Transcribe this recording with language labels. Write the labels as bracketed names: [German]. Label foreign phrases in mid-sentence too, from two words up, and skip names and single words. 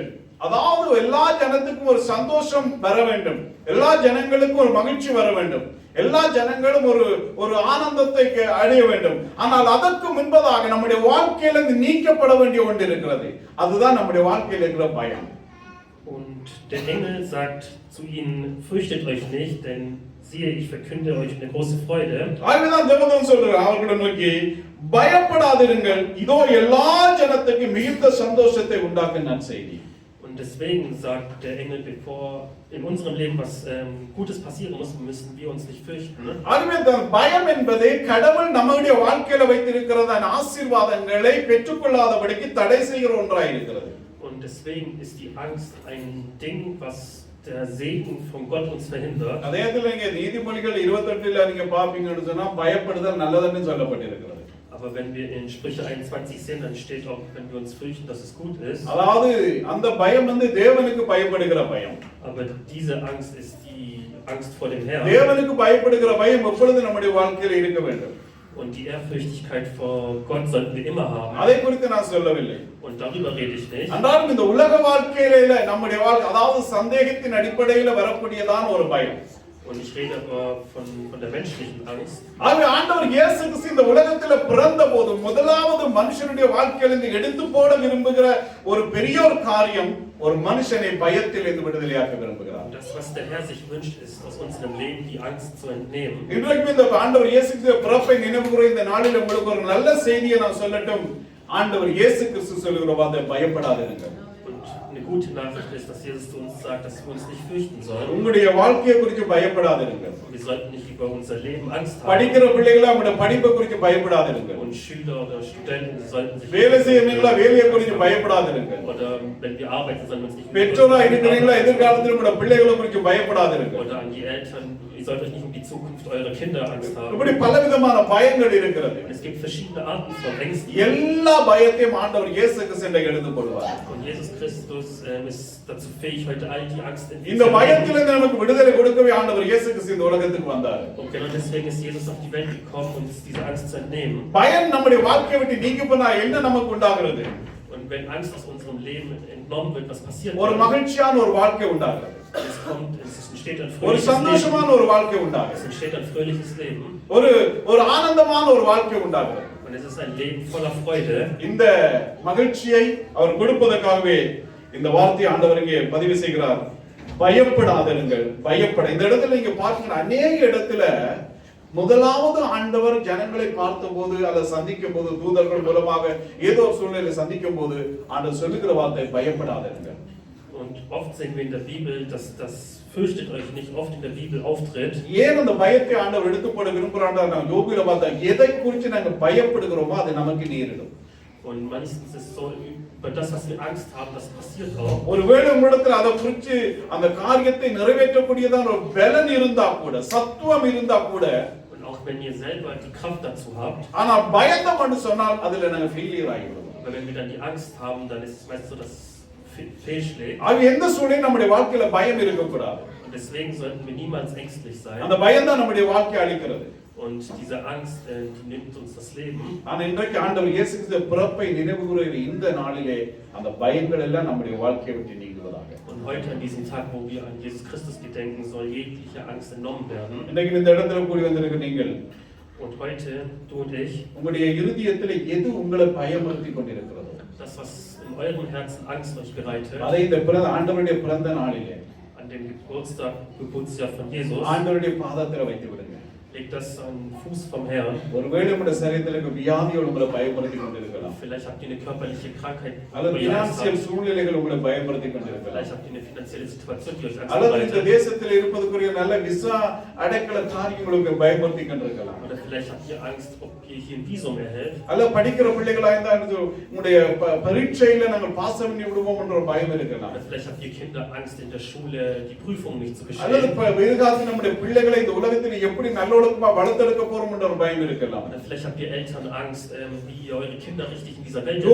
[Tamil] அதாவது எல்லா ஜனத்துக்கும் ஒரு சந்தோஷம் வர வேண்டும், எல்லா ஜனங்களுக்கும் ஒரு மகிழ்ச்சி வர வேண்டும், எல்லா ஜனங்களும் ஒரு ஆனந்தத்தை அடைய வேண்டும். ஆனால் அதற்கு முன்பதாக நம்முடைய வாழ்க்கையிலிருந்து நீக்கப்பட வேண்டிய ஒன்று இருக்கிறது. அதுதான் நம்முடைய வாழ்க்கையில் இருக்கிற பயம். [German] Und der Engel sagt zu ihnen, fürchtet euch nicht, denn siehe, ich verkünde euch eine große Freude. [Tamil] ஆகவேதான் தேவதூதன் சொல்றார் அவர்களை நோக்கி பயப்படாதிருங்கள் இதோ எல்லா ஜனத்துக்கும் மிகுந்த சந்தோஷத்தை உண்டாக்கும் நற்செய்தி. [German] Und deswegen sagt der Engel, bevor in unserem Leben was Gutes passieren muss, müssen wir uns nicht fürchten. [Tamil] ஆகவேதான் பயம் என்பது கடவுள் நம்முடைய வாழ்க்கையில வைத்திருக்கிற ஆசீர்வாதங்களை பெற்றுக்கொள்ளாதபடிக்கு தடை செய்கிற ஒன்றாய் இருக்கிறது. [German] Und deswegen ist die Angst ein Ding, was der Segen von Gott uns verhindert. [Tamil] அதே நேரத்துல நீங்க நீதிமொழிகள் 28ல நீங்க பாப்பீங்கன்னு சொன்னா பயப்படுதல் நல்லதுன்னு சொல்லப்பட்டிருக்கிறது. [German] Aber wenn wir in Sprüche 21 sehen, dann steht auch, wenn wir uns fürchten, dass es gut ist. [Tamil] அதாவது அந்த பயம் வந்து தேவனுக்கு பயப்படுகிற பயம். [German] Aber diese Angst ist die Angst vor dem Herrn. [Tamil] தேவனுக்கு பயப்படுகிற பயம் எப்பொழுதும் நம்முடைய வாழ்க்கையில் இருக்க வேண்டும். [German] Und die Ehrfürchtigkeit vor Gott sollten wir immer haben. [Tamil] அதை குறித்து நான் சொல்லவில்லை. [German] Und darüber rede ich nicht. [Tamil] அன்றாடம் இந்த உலக வாழ்க்கையில நம்முடைய வாழ்க்கை அதாவது சந்தேகத்தின் அடிப்படையில் வரக்கூடியதான ஒரு பயம். [German] Und ich rede aber von der menschlichen Angst. [Tamil] ஆகவே ஆண்டவர் இயேசு கிறிஸ்து இந்த உலகத்துல பிறந்த போது முதலாவது மனுஷனுடைய வாழ்க்கையிலிருந்து எடுத்து போட விரும்புகிற ஒரு பெரிய ஒரு காரியம் ஒரு மனுஷனை பயத்திலிருந்து விடுதலையாக்க விரும்புகிறார். [German] Das, was der Herr sich wünscht, ist aus unserem Leben die Angst zu entnehmen. [Tamil] இன்றைக்கு இந்த ஆண்டவர் இயேசு கிறிஸ்து பிறப்பை நினைவுகூர இந்த நாளில் உங்களுக்கு ஒரு நல்ல செய்தியை நான் சொல்லட்டும். ஆண்டவர் இயேசு கிறிஸ்து சொல்லுகிற வார்த்தை பயப்படாதீர்கள். [German] Eine gute Nachricht ist, dass Jesus zu uns sagt, dass wir uns nicht fürchten sollen. [Tamil] உங்களுடைய வாழ்க்கையை குறித்து பயப்படாதீர்கள். [German] Wir sollten nicht über unser Leben Angst haben. [Tamil] படிக்கிற பிள்ளைகளா உங்களுடைய படிப்பை குறித்து பயப்படாதீர்கள். [German] Und Schüler oder Studenten sollten sich [Tamil] வேலை செய்யறீங்களா வேலையை குறித்து பயப்படாதீர்கள். [German] oder wenn wir arbeiten, sollen wir uns nicht [Tamil] பெற்றோரா இருக்கிறீங்களா எதிர்காலத்தில் உங்களுடைய பிள்ளைகளை குறித்து பயப்படாதீர்கள். [German] oder an die Eltern, ihr sollt euch nicht um die Zukunft eurer Kinder Angst haben. [Tamil] இப்படி பலவிதமான பயங்கள் இருக்கிறது. [German] Und es gibt verschiedene Arten von Ängsten. [Tamil] எல்லா பயத்தையும் ஆண்டவர் இயேசு கிறிஸ்து எடுத்து கொள்வார். [German] Und Jesus Christus ist dazu fähig, heute all die Angst in [Tamil] இந்த பயத்திலிருந்து நமக்கு விடுதலை கொடுக்கவே ஆண்டவர் இயேசு கிறிஸ்து இந்த உலகத்துக்கு வந்தார். [German] Und genau deswegen ist Jesus auf die Welt gekommen, um uns diese Angst zu entnehmen. [Tamil] பயம் நம்முடைய வாழ்க்கையை விட்டு நீங்கி போனா என்ன நமக்கு உண்டாகிறது? [German] Und wenn Angst aus unserem Leben entnommen wird, was passiert? [Tamil] ஒரு மகிழ்ச்சியான ஒரு வாழ்க்கை உண்டாகிறது. [German] Es entsteht ein [Tamil] ஒரு [German] fröhliches [Tamil] சந்தோஷமான [German] Leben. [Tamil] ஒரு வாழ்க்கை உண்டாகிறது. [German] Es entsteht ein fröhliches Leben. [Tamil] ஒரு ஆனந்தமான ஒரு வாழ்க்கை உண்டாகிறது. [German] Und es ist ein Leben voller Freude. [Tamil] இந்த மகிழ்ச்சியை அவர் கொடுப்பதற்காகவே இந்த வார்த்தையை ஆண்டவர் இங்கே பதிவு செய்கிறார். பயப்படாதீர்கள். பயப்பட இந்த இடத்துல நீங்க பார்க்கிற அநேக இடத்துல முதலாவது ஆண்டவர் ஜனங்களை பார்த்தபோது அல்ல சந்திக்கும் போது தூதர்கள் மூலமாக ஏதோ ஒரு சூழ்நிலை சந்திக்கும் போது ஆண்டவர் சொல்லுகிற வார்த்தை பயப்படாதீர்கள். [German] Und oft sehen wir in der Bibel, dass das fürchtet euch nicht oft in der Bibel auftritt. [Tamil] ஏன் அந்த பயத்தை ஆண்டவர் எடுத்து போட விரும்புறாண்டா நான் யோபில பார்த்தா எதை குறித்து நாங்க பயப்படுகிறோமோ அது நமக்கு நேரிடும். [German] Und meistens ist es so, über das, was wir Angst haben, das passiert auch. [Tamil] ஒருவேளை உங்களிடத்தில் அதை குறித்து அந்த காரியத்தை நிறைவேற்றக்கூடியதான ஒரு பலன் இருந்தா கூட சத்துவம் இருந்தா கூட [German] Und auch wenn ihr selber die Kraft dazu habt, [Tamil] ஆனா பயந்தோம்னு சொன்னால் அதுல நாங்க ஃபெயிலியர் ஆகிடுவோம். [German] aber wenn wir dann die Angst haben, dann ist es meist so, dass es fehlschlägt. [Tamil] அது எந்த சூழ்நிலையும் நம்முடைய வாழ்க்கையில பயம் இருக்கக்கூடாது. [German] Und deswegen sollten wir niemals ängstlich sein. [Tamil] அந்த பயம் தான் நம்முடைய வாழ்க்கையை அழிக்கிறது. [German] Und diese Angst, die nimmt uns das Leben. [Tamil] ஆனா இன்றைக்கு ஆண்டவர் இயேசு கிறிஸ்து பிறப்பை நினைவுகூருகிற இந்த நாளிலே அந்த பயங்கள் எல்லாம் நம்முடைய வாழ்க்கையை விட்டு நீங்குவதாக. [German] Und heute an diesem Tag, wo wir an Jesus Christus gedenken, soll jegliche Angst entnommen werden. [Tamil] இன்னைக்கு இந்த இடத்துல கூடி வந்திருக்க நீங்கள் [German] Und heute, du und ich, [Tamil] உங்களுடைய இருதயத்தில் எது உங்களை பயமுறுத்தி கொண்டிருக்கிறதோ [German] das, was in eurem Herzen Angst euch bereitet, [Tamil] அதை இந்த ஆண்டவருடைய பிறந்த நாளிலே [German] an dem Geburtsjahr von Jesus, [Tamil] ஆண்டவருடைய பாதத்தில் வைத்து விடுங்க. [German] legt das an den Fuß vom Herrn. [Tamil] ஒருவேளை உங்களுடைய சரீரத்தில் வியாதிகள் உங்களை பயமுறுத்தி கொண்டிருக்கலாம். [German] Vielleicht habt ihr eine körperliche Krankheit, [Tamil] அல்லது [German] wo ihr Angst [Tamil] பினான்சியல் [German] habt. [Tamil] சூழ்நிலைகள் உங்களை பயமுறுத்தி கொண்டிருக்கலாம். [German] Vielleicht habt ihr eine finanzielle Situation, die euch Angst [Tamil] அல்லது இந்த [German] bereitet. [Tamil] தேசத்தில் இருப்பதற்குரிய நல்ல விசா அடைக்கல காரியங்களுக்கு பயமுறுத்தி கொண்டிருக்கலாம். [German] Oder vielleicht habt ihr Angst, ob ihr hier ein Visum erhält. [Tamil] அல்ல படிக்கிற பிள்ளைகளா இருந்தா உங்களுடைய பரீட்சையில நாங்கள் பாஸ் பண்ணி விடுவோம் என்ற பயம் இருக்கலாம். [German] Oder vielleicht habt ihr Kinder Angst, in der Schule die Prüfung nicht zu [Tamil] அல்லது [German] bestehen. [Tamil] எதிர்காலத்தில் நம்முடைய பிள்ளைகளை இந்த உலகத்தில் எப்படி நல்லொழுக்கமா வளர்த்தெடுக்க போறோம் என்ற ஒரு பயம் இருக்கலாம். [German] Oder vielleicht habt ihr Eltern Angst, wie ihr eure Kinder richtig in dieser Welt